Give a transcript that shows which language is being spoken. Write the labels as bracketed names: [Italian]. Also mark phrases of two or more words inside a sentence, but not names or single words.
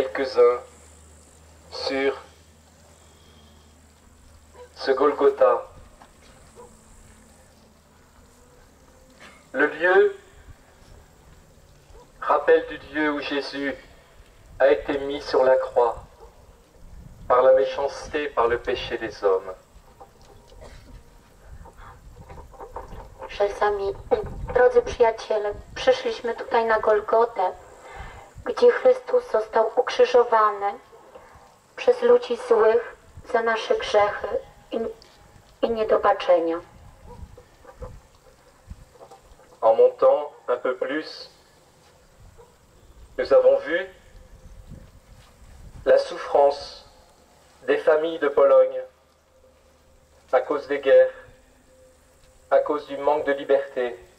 [French] quelques-uns sur ce Golgotha. Le lieu rappelle du lieu où Jésus a été mis sur la croix par la méchanceté, par le péché des hommes. [Polish] Czasami, drodzy przyjaciele, przyszliśmy tutaj na Golgotę, gdzie Chrystus został ukrzyżowany przez ludzi złych za nasze grzechy i niedobaczenia. [French] En montant un peu plus, nous avons vu la souffrance des familles de Pologne à cause des guerres, à cause du manque de liberté.